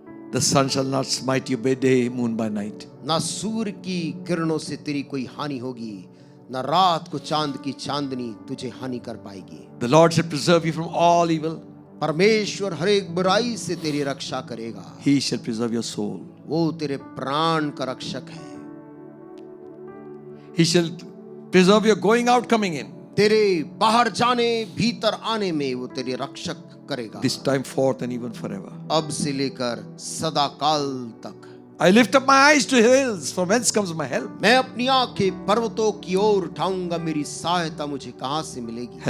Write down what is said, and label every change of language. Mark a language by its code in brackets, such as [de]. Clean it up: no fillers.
[en] The sun shall not smite you by day, moon by night. [hi] ना सूर्य की किरणों से तेरी कोई हानि होगी, न रात को चांद की चांदनी तुझे हानि कर पाएगी। [en] The Lord shall preserve you from all evil. [hi] परमेश्वर हर एक बुराई से तेरी रक्षा करेगा। [en] He shall preserve your soul. [hi] वो तेरे प्राण का रक्षक है। [en] He shall preserve your going out, coming in. [hi] तेरे बाहर जाने भीतर आने में वो तेरे रक्षक करेगा। [en] This time forth and even forever. [hi] अब से लेकर सदा काल तक। [en] I lift up my eyes to hills, from whence comes my help? [hi] मैं अपनी आंखें पर्वतों की ओर उठाऊंगा, मेरी सहायता मुझे कहां से मिलेगी?